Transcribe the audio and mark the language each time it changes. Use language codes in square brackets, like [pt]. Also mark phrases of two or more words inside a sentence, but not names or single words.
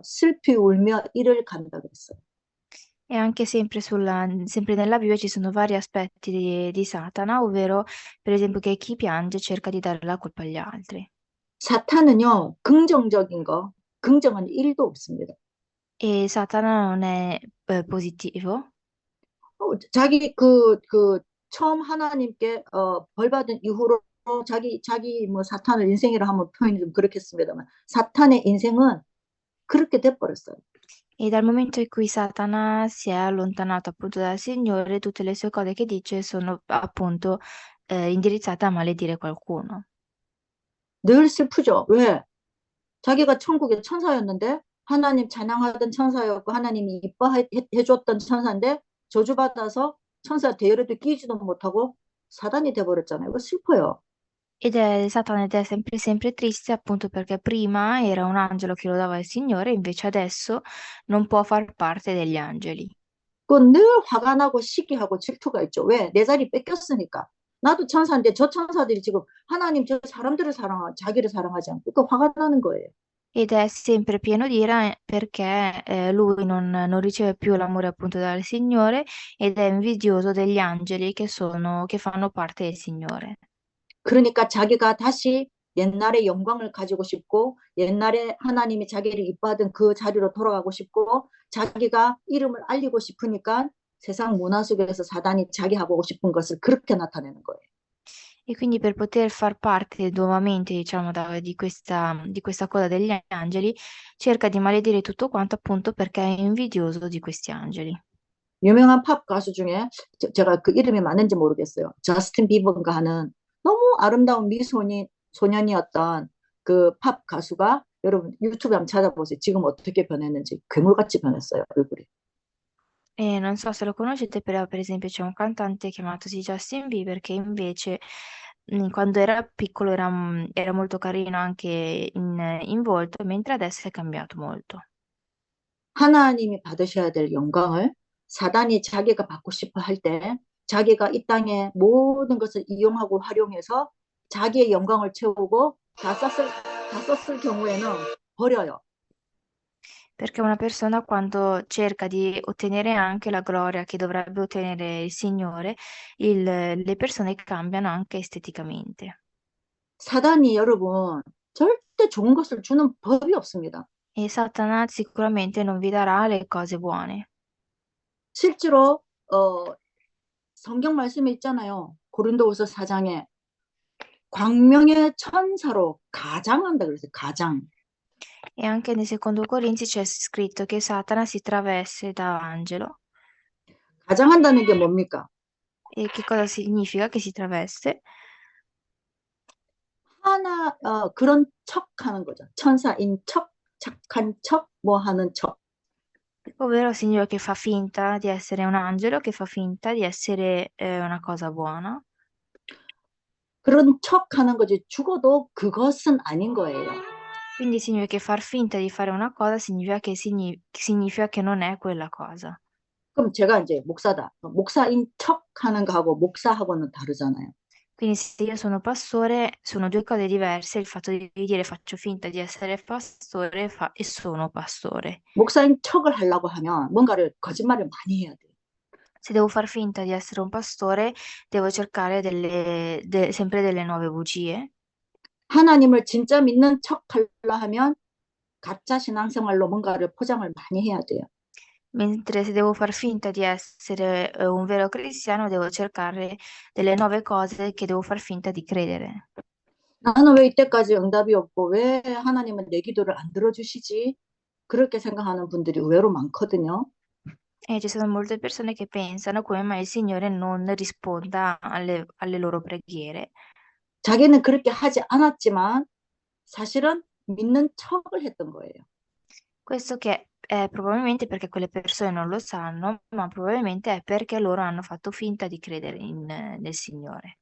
[ko] 슬피 울며 이를 간다 그랬어요. [it] E anche sempre nella Bibbia ci sono vari aspetti di Satana, ovvero per esempio che chi piange cerca di dare la colpa agli altri. [ko] 사탄은요, 긍정적인 거, 긍정은 1도 없습니다. [it] E Satana non è positivo. [ko] 자기 처음 하나님께 벌 받은 이후로 자기 뭐 사탄을 인생이라 하면 표현이 좀 그렇겠습니다만 사탄의 인생은 그렇게 돼버렸어요. [it] E dal momento in cui Satana si è allontanato appunto dal Signore, tutte le sue cose che dice sono appunto indirizzate a maledire qualcuno. [ko] 늘 슬프죠. 왜? 자기가 천국의 천사였는데 하나님 찬양하던 천사였고 하나님이 이뻐해줬던 천사인데 저주받아서 천사 대열에도 끼지도 못하고 사단이 돼버렸잖아요. 이거 슬퍼요. [it] Satana ed è sempre triste appunto perché prima era un angelo che lodava il Signore, invece adesso non può far parte degli angeli. [ko] 그늘 화가 나고 시기하고 질투가 있죠. 왜? 내 자리 뺏겼으니까. 나도 천사인데 저 천사들이 지금 하나님 저 사람들을 자기를 사랑하지 않고 그 화가 나는 거예요. [it] Ed è sempre pieno di ira perché lui non riceve più l'amore appunto dal Signore ed è invidioso degli angeli che fanno parte del Signore. [ko] 그러니까 자기가 다시 옛날의 영광을 가지고 싶고 옛날에 하나님이 자기를 이뻐하던 그 자리로 돌아가고 싶고 자기가 이름을 알리고 싶으니까 세상 문화 속에서 사단이 자기 하고 싶은 것을 그렇게 나타내는 거예요. [it] E quindi per poter far parte nuovamente, diciamo, di questa coda degli angeli, cerca di maledire tutto quanto appunto perché è invidioso di questi angeli. [ko] 유명한 팝 가수 중에 제가 그 이름이 맞는지 모르겠어요. 저스틴 비버가 하는 너무 아름다운 소년이었던 그 팝 가수가 여러분 유튜브에 한번 찾아보세요. 지금 어떻게 변했는지 괴물같이 변했어요, 얼굴이. [it] E non so se lo conoscete, però per esempio c'è un cantante chiamatosi Justin Bieber che invece quando era piccolo era molto carino anche in volto, mentre adesso è cambiato molto. [ko] 하나님이 받으셔야 될 영광을 사단이 자기가 받고 싶어 할 때 자기가 이 땅에 모든 것을 이용하고 활용해서 자기의 영광을 채우고 다 썼을 경우에는 버려요. [it] Perché una persona quando cerca di ottenere anche la gloria che dovrebbe ottenere il Signore, le persone cambiano anche esteticamente. [ko] 사단이 여러분 절대 좋은 것을 주는 법이 없습니다. [it] E Satana sicuramente non vi darà le cose buone. [ko] 실제로 성경 말씀에 있잖아요. 고린도후서 4장에 광명의 천사로 가장한다 그랬어요. 가장. [it] E anche nel secondo Corinzi c'è scritto che Satana si traveste da angelo. [ko] 가장한다는 게 뭡니까? [it] E che cosa significa che si traveste? [ko] 그런 척 하는 거죠. 천사인 척, 착한 척, 뭐 하는 척. [it] Ovvero il Signore che fa finta di essere un angelo, che fa finta di essere una cosa buona. [ko] 그런 척 하는 거지. 죽어도 그것은 아닌 거예요. [it] Quindi il Signore che far finta di fare una cosa significa che non è quella cosa. [ko] 그럼 제가 이제 목사다. 목사인 척 하는 거하고 목사하고는 다르잖아요. [it] Quindi se io sono pastore, sono due cose diverse. Il fatto di dire faccio finta di essere pastore e sono pastore. [ko] 목사인 척을 하려고 하면 뭔가를 거짓말을 많이 해야 돼요. [it] Se devo far finta di essere un pastore, devo cercare sempre delle nuove bugie. [ko] 하나님을 진짜 믿는 척 하려 하면 가짜 신앙생활로 뭔가를 포장을 많이 해야 돼요. [it] Mentre se devo far finta di essere un vero cristiano, devo cercare delle nuove cose che devo far finta di credere. [ko] 나는 왜 이때까지 응답이 없고 왜 하나님은 내 기도를 안 들어주시지? 그렇게 생각하는 분들이 의외로 많거든요. [it] E ci sono molte persone che pensano come mai il Signore non risponda alle loro preghiere. [ko] 자기는 그렇게 하지 않았지만 사실은 믿는 척을 했던 거예요. [it] Questo che è probabilmente perché quelle persone non lo sanno, ma probabilmente è perché loro hanno fatto finta di credere nel Signore.